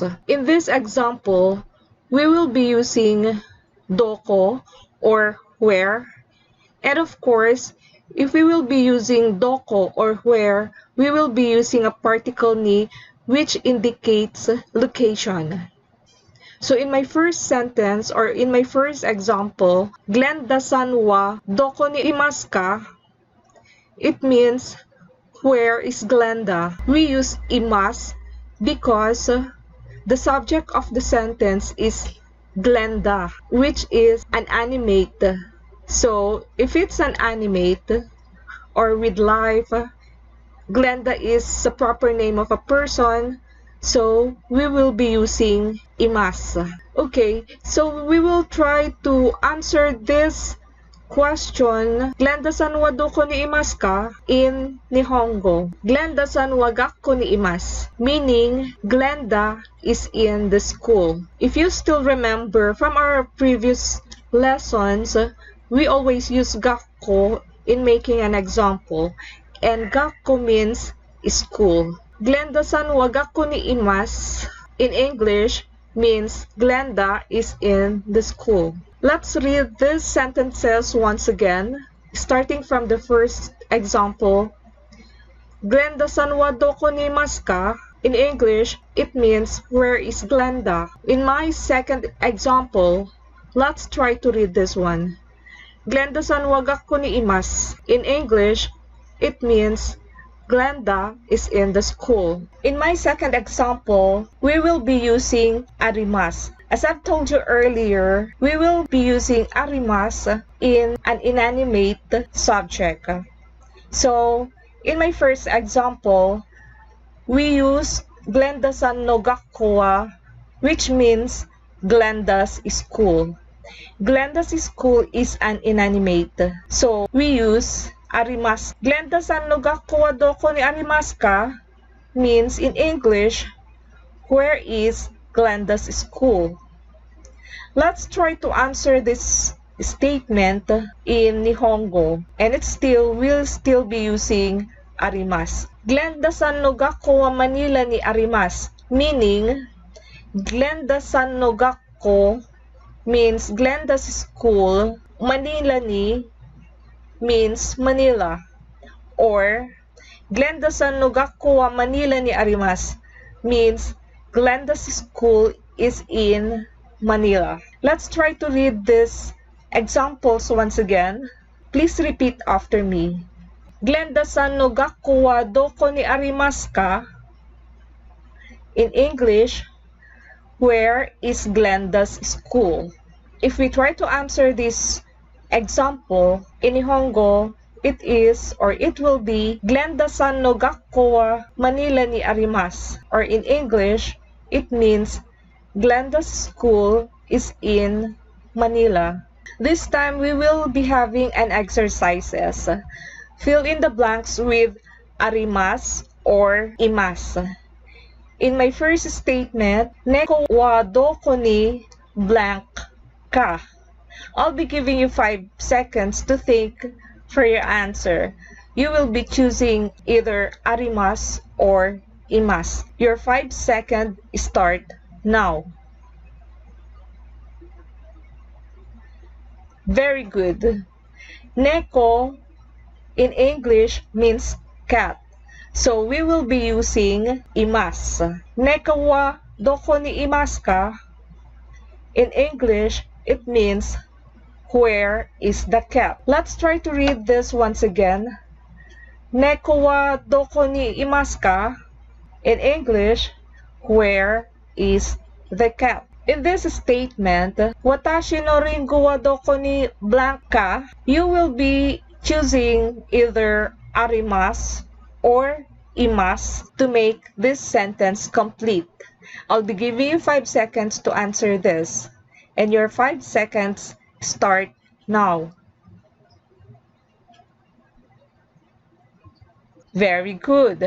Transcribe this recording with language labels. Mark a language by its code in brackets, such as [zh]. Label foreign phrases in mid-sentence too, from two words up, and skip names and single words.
[en] In this example, we will be using doko or where. And of course, if we will be using doko or where, we will be using a particle ni which indicates location. So in my first sentence or in my first example, [ja] グレンダさんはどこにいますか? [en] It means where is Glenda? We use imas because the subject of the sentence is Glenda, which is an animate. So if it's an animate or with life, Glenda is the proper name of a person, so we will be using imas. Okay, so we will try to answer this question, [ja] グレンダさんはどこにいますか? [en] In Nihongo. [ja] グレンダさんは学校にいます, [en] meaning Glenda is in the school. If you still remember from our previous lessons, we always use gakko in making an example, and gakko means school. [ja] グレンダさんは学校にいます [en] in English means Glenda is in the school. Let's read these sentences once again, starting from the first example. [ja] グレンダさんはどこにいますか? [en] In English, it means where is Glenda? In my second example, let's try to read this one. [ja] グレンダさんは学校にいます. [en] In English, it means Glenda is in the school. In my second example, we will be using arimas. As I've told you earlier, we will be using arimas in an inanimate subject. So, in my first example, we use [ja] グレンダさんの学校は, [en] which means Glenda's school. Glenda's school is an inanimate. So, we use [ja] あります。グレンダさんの学校はどこにありますか? [en] Means in English, where is Glenda's school? Let's try to answer this statement in Nihongo. And we'll still be using arimas. [ja] グレンダさんの学校はマニラにあります. [en] Meaning, [ja] グレンダさんの学校 [en] means Glenda's school. [ja] マニラに [en] means Manila, or [ja] グレンダさんの学校はマニラにあります [en] means Glenda's school is in Manila. Let's try to read these examples once again. Please repeat after me. [ja] グレンダさんの学校はどこにありますか? [en] In English, where is Glenda's school? If we try to answer this example in Nihongo, it will be [ja] グレンダさんの学校はマニラにあります, [en] or in English, it means Glenda's school is in Manila. This time we will be having an exercises. Fill in the blanks with arimas or imas. In my first statement, [ja] 猫はどこに blank ka. [en] I'll be giving you 5 seconds to think for your answer. You will be choosing either arimas or imas. Your 5 seconds start now. Very good. Neko in English means cat. So we will be using imas. [ja] 猫はどこにいますか? [en] In English, it means where is the cat? Let's try to read this once again. [ja] 猫はどこにいますか? [en] In English, where is the cat? In this statement, [ja] 私のりんごはどこに blank ka? [en] You will be choosing either arimas or imas to make this sentence complete. I'll be giving you 5 seconds to answer this, and your 5 seconds start now. Very good.